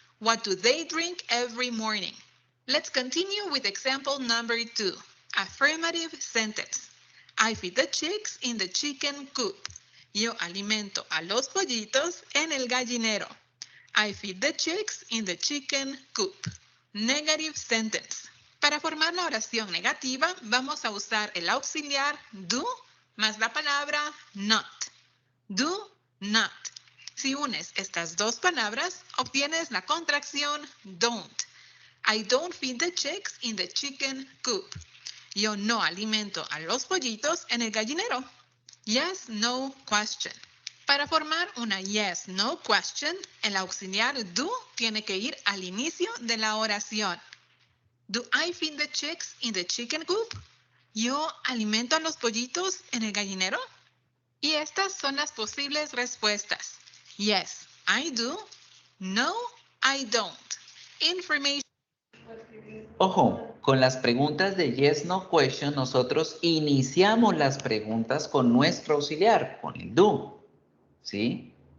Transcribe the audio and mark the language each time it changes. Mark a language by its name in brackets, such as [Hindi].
[English] What do they drink every morning? Let's continue with example number 2. Affirmative sentence. I feed the chicks in the chicken coop. [Spanish] Yo alimento a los pollitos en el gallinero. [English] I feed the chicks in the chicken coop. Negative sentence. [Spanish] Para formar la oración negativa, vamos a usar el auxiliar do más la palabra not. [English] Do not. [Spanish] Si unes estas dos palabras, obtienes la contracción don't. [English] I don't feed the chicks in the chicken coop. [Spanish] Yo no alimento a los pollitos en el gallinero. [English] Yes, no question. [Spanish] Para formar una yes, no question, el auxiliar do tiene que ir al inicio de la oración. [English] Do I feed the chicks in the chicken coop? [Spanish] ¿Yo alimento a los pollitos en el gallinero? Y estas son las posibles respuestas. [English] Yes, I do. No, I don't. Information. [Spanish] Ojo, con las preguntas de yes, no question, nosotros iniciamos las preguntas con nuestro auxiliar, con el do, ¿sí?